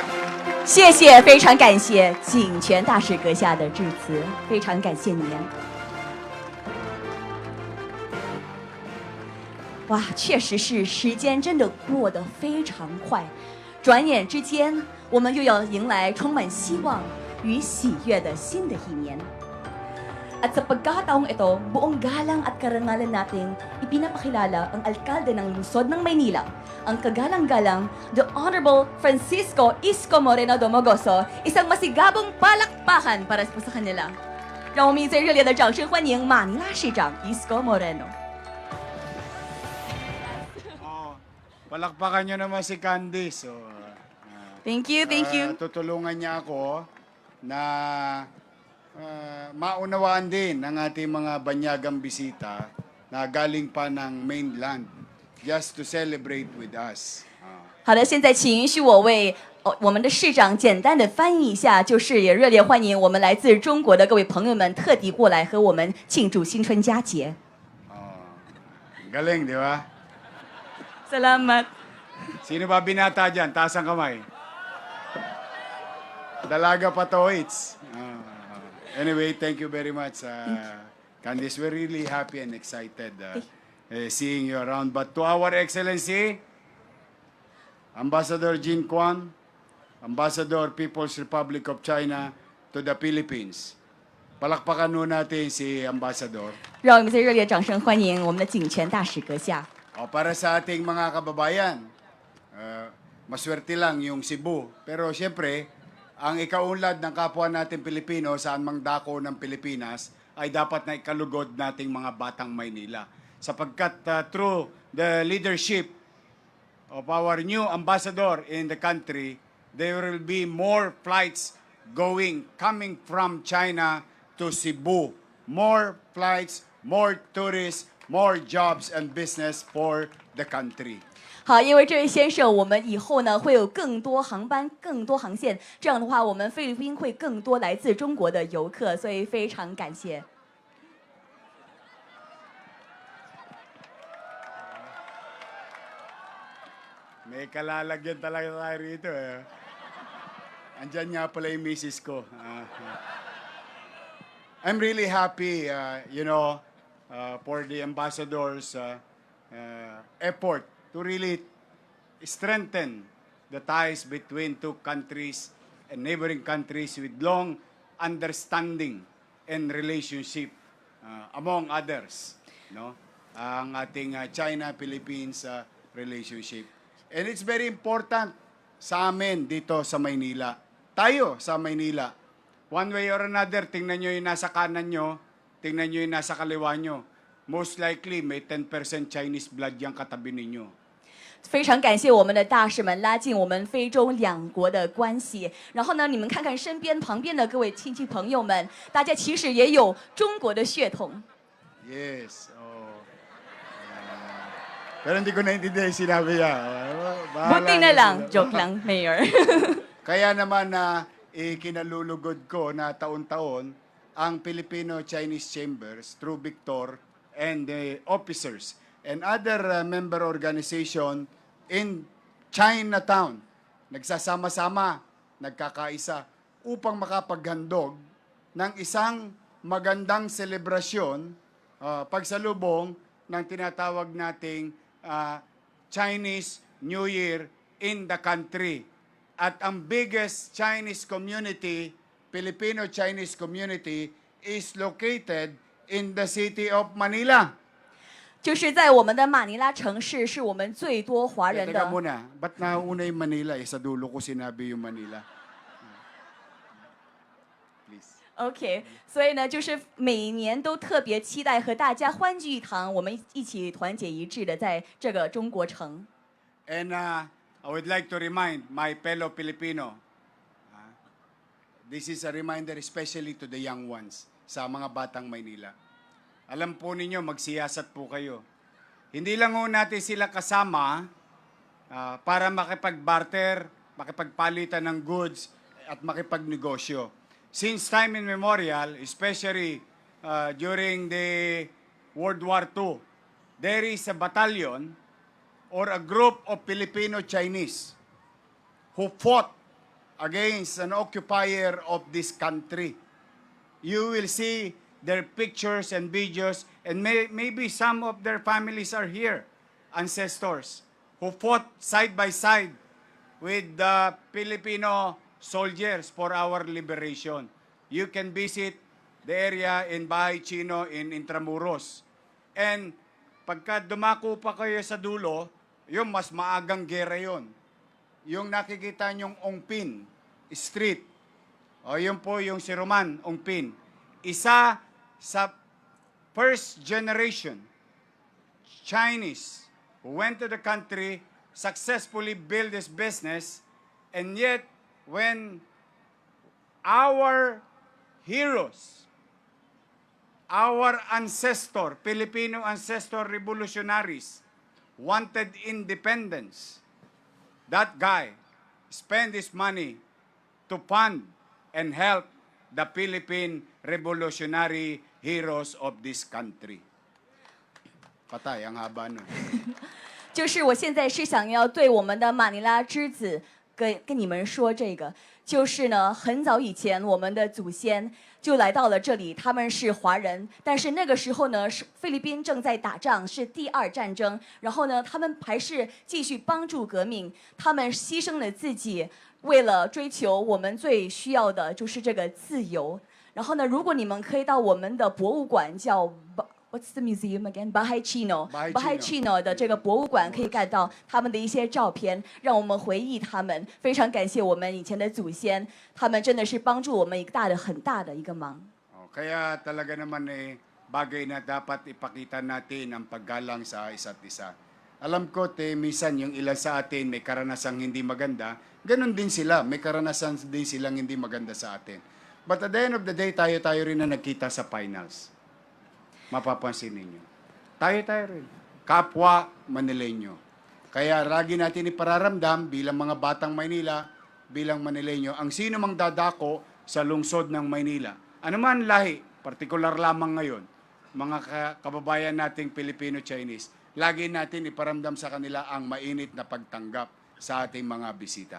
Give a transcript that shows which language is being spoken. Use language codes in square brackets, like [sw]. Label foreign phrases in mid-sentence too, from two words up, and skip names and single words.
[zh] 谢谢，非常感谢景泉大使阁下的致辞，非常感谢您。哇，确实是时间真的过得非常快，转眼之间，我们又要迎来充满希望与喜悦的新的一年。 [tl] At sa pagkataong ito, buong galang at karangalan nating ipinapakilala ang alkalde ng lungsod ng Maynila, ang kagalang-galang The Honorable Francisco Isko Moreno Domogoso, isang masigabong palakpakan para po sa kanila. [zh] 让我们以最热烈的掌声欢迎马尼拉市长 Isko Moreno. [tl] Palakpakan nyo naman si Candy. [en] So, Thank you. [tl] tutulungan niya ako na maunawaan din ng ating mga banyagang bisita na galing pa ng mainland [en] just to celebrate with us. [zh] 好的，现在请允许我为我们的市长简单的翻译一下，就是也热烈欢迎我们来自中国的各位朋友们特地过来和我们庆祝新春佳节。 [tl] Galing, di ba? Salamat. Sino ba binata dyan? Taas ang kamay. Dalaga pa to, it's. [en] Anyway, thank you very much, Candice. We're really happy and excited seeing you around. But to our Excellency, Ambassador Jin Kwan, Ambassador People's Republic of China to the Philippines. [tl] Palakpakan nun natin si Ambassador. [zh] 让我们最热烈掌声欢迎我们的景泉大使阁下。 [tl] Para sa ating mga kababayan, maswerte lang yung Cebu. Pero siyempre, ang ikaunlad ng kapwa natin Pilipino saan mang dako ng Pilipinas ay dapat na ikalugod nating mga batang Maynila. [en] Sapagkat through the leadership of our new ambassador in the country, there will be more flights coming from China to Cebu. More flights, more tourists, more jobs and business for the country. [zh] 好，因为这位先生，我们以后呢会有更多航班、更多航线，这样的话，我们菲律宾会更多来自中国的游客，所以非常感谢。 [tl] May kalalagyan talaga tayo rito eh. Andyan nga pala yung misis ko. [en] I'm really happy, for the ambassadors' effort to really strengthen the ties between two countries and neighboring countries with long understanding and relationship, among others, no? [tl] Ang ating China-Philippines relationship. [en] And it's very important [tl] sa amin dito sa Maynila. Tayo sa Maynila. [en] One way or another, [tl] tingnan nyo yung nasa kanan nyo, tingnan nyo yung nasa kaliwa nyo. [en] Most likely, [tl] may 10% [en] Chinese blood [tl] yung katabi ninyo. [zh] 非常感谢我们的大使们拉近我们非中两国的关系。然后呢，你们看看身边旁边的各位亲戚朋友们，大家其实也有中国的血统。 [en] Yes. [tl] Pero hindi ko naintindihan yung sinabi niya. Buti na lang, joke lang, Mayor. Kaya naman ikinalulugod ko na taon-taon ang [en] Filipino-Chinese Chambers through Victor and the officers and other member organization in Chinatown. [tl] Nagsasama-sama, nagkakaisa upang makapaghandog ng isang magandang selebrasyon, pagsalubong ng tinatawag nating Chinese New Year [en] in the country. [tl] At ang [en] biggest Chinese community, Filipino-Chinese community, is located in the city of Manila. [zh] 就是在我们的马尼拉城市，是我们最多华人 [tl] Teka [zh] 的。 [tl] muna, ba't nauna yung Manila? Sa dulo ko sinabi yung Manila. [en] Please. [zh] OK， 所以呢，就是每年都特别期待和大家欢聚一堂，我们一起团结一致的在这个中国城。 [en] And I would like to remind my fellow Filipino, this is a reminder especially to the young ones, [tl] sa mga batang Maynila. Alam po ninyo, magsiyasat po kayo. Hindi lang ho natin sila kasama para makipag-barter, makipagpalitan ng goods, at makipagnegosyo. [en] Since time immemorial, especially during the World War II, there is a battalion or a group of Filipino-Chinese who fought against an occupier of this country. You will see their pictures and videos, and maybe some of their families are here, ancestors, who fought side by side with the Filipino soldiers for our liberation. You can visit the area in Bahay Chino in Intramuros. [tl] And pagka dumako pa kayo sa dulo, yung mas maagang gera yon. Yung nakikita nyong Ongpin Street, o yun po yung si Roman Ongpin. Isa sa [en] first generation Chinese who went to the country, successfully built this business, and yet when our heroes, our ancestor, Filipino ancestor revolutionaries, wanted independence, that guy spent his money to fund and help the Philippine revolutionary heroes of this country. [tl] Patay, ang haba nun. [zh] 就是我现在是想要对我们的马尼拉之子跟你们说这个，就是呢，很早以前我们的祖先就来到了这里，他们是华人，但是那个时候呢，是菲律宾正在打仗，是第二战争，然后呢，他们还是继续帮助革命，他们牺牲了自己，为了追求我们最需要的就是这个自由。然后呢，如果你们可以到我们的博物馆叫 [en] What's the museum again? [zh] Bahay Chino 的这个博物馆可以看到他们的一些照片，让我们回忆他们。非常感谢我们以前的祖先，他们真的是帮助我们很大的一个忙。 [tl] Kaya talaga naman bagay na dapat ipakita natin ang paggalang sa isa't isa. Alam ko, minsan yung ilan sa atin may karanasang hindi maganda, ganun din sila, may karanasan din silang hindi maganda sa atin. [en] But at the end of the day, [tl] tayo rin na nagkita sa finals. Mapapansin ninyo. Tayo rin. Kapwa Manileño. Kaya lagi natin ipararamdam bilang mga batang Maynila, bilang Manileño, ang sino mang dadako sa lungsod ng Maynila. Ano man lahi, partikular lamang ngayon, mga kababayan nating Filipino-Chinese, lagi natin iparamdam sa kanila ang mainit na pagtanggap sa ating mga bisita.